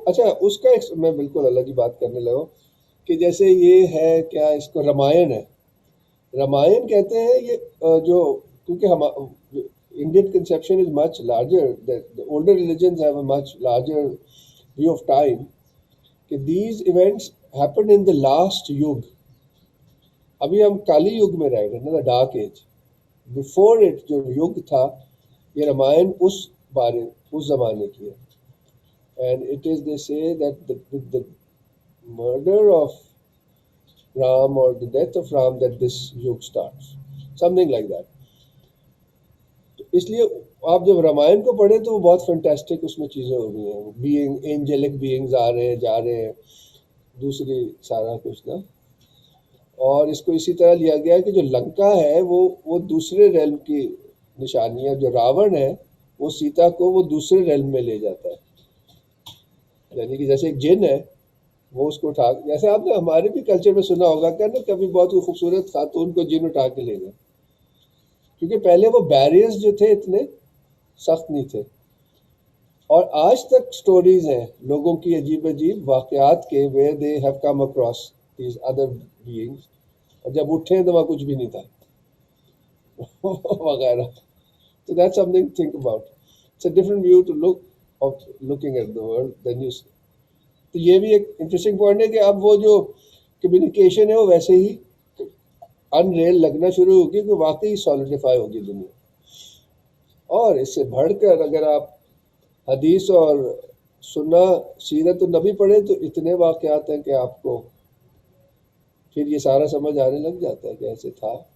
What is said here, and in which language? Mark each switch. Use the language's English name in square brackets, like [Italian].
[Urdu] اچھا اس کا ایک میں بالکل الگ ہی بات کرنے لگا کہ جیسے یہ ہے کیا اس کو رامائن ہے، رامائن کہتے ہیں یہ جو کیونکہ ہم [English] Indian conception is much larger, the older religions have a much larger view of time [Urdu] کہ [English] these events happened in the last [Urdu] یگ. ابھی ہم کالی یگ میں رہ گئے نا، [English] the dark age. [Urdu] before it جو یگ تھا یہ رامائن اس زمانے کی ہے. [English] and it is they say that with the murder of Ram or the death of Ram that this yug starts, something like that. [Urdu] اس لیے آپ جب رامائن کو پڑھیں تو وہ بہت فنٹاسٹک اس میں چیزیں ہو رہی ہیں، بینگ اینجلک بینگز آ رہے ہیں جا رہے ہیں، دوسری سارا کچھ نا. اور اس کو اسی طرح لیا گیا کہ جو لنکا ہے وہ دوسرے ریلم کی نشانی ہے، جو راون ہے وہ سیتا کو وہ دوسرے ریلم میں لے جاتا ہے. یعنی کہ جیسے ایک جن ہے وہ اس کو اٹھا، جیسے آپ نے ہمارے بھی کلچر میں سنا ہوگا کہ نا کبھی بہت خوبصورت خاتون کو جن اٹھا کے لے گئے، کیونکہ پہلے وہ بیریئرز جو تھے اتنے سخت نہیں تھے. اور آج تک سٹوریز ہیں لوگوں کی عجیب عجیب واقعات کے [English] where they have come across these other beings، [Urdu] اور جب اٹھے تو وہاں کچھ بھی نہیں تھا وغیرہ. [English] So that's something to think about. It's a different view to looking at the world than you see. [Urdu] تو یہ بھی ایک انٹرسٹنگ پوائنٹ ہے کہ اب وہ جو کمیونیکیشن ہے وہ ویسے ہی ان ریل لگنا شروع ہوگی کہ واقعی سالیڈیفائی ہوگی دنیا. اور اس سے بڑھ کر اگر آپ حدیث اور سننا سیرت النبی پڑھیں تو اتنے واقعات ہیں کہ آپ کو پھر یہ سارا سمجھ آنے لگ جاتا ہے کہ ایسے تھا.